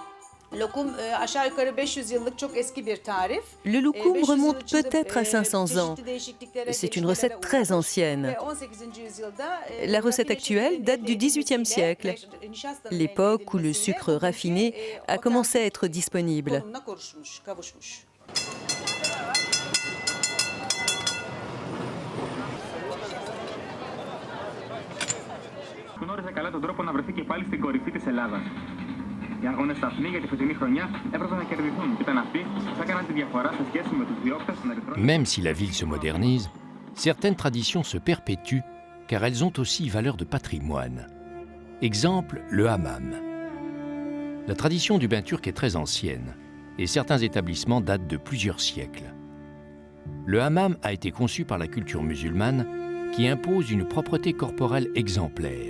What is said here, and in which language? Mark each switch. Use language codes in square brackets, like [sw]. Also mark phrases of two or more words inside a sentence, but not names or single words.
[fr] Le loukoum remonte peut-être à 500 ans. C'est une recette très ancienne. La recette actuelle date du XVIIIe siècle, l'époque où le sucre raffiné a commencé à être disponible. [el] Γνώριζε καλά τον τρόπο να βρεθεί και πάλι στην κορυφή της Ελλάδας. Οι αγώνες σταθμοί για τη φετινή χρονιά έπρεπε να κερδιθούν και ήταν αυτοί που θα έκαναν τη διαφορά σε σχέση με τους διώκτες των Ερυθρών. [fr] Même si la ville se modernise, certaines traditions se perpétuent car elles ont aussi valeur de patrimoine. Exemple, le hammam. La tradition du bain turc est très ancienne et certains établissements datent de plusieurs siècles. Le hammam a été conçu par la culture musulmane qui impose une propreté corporelle exemplaire.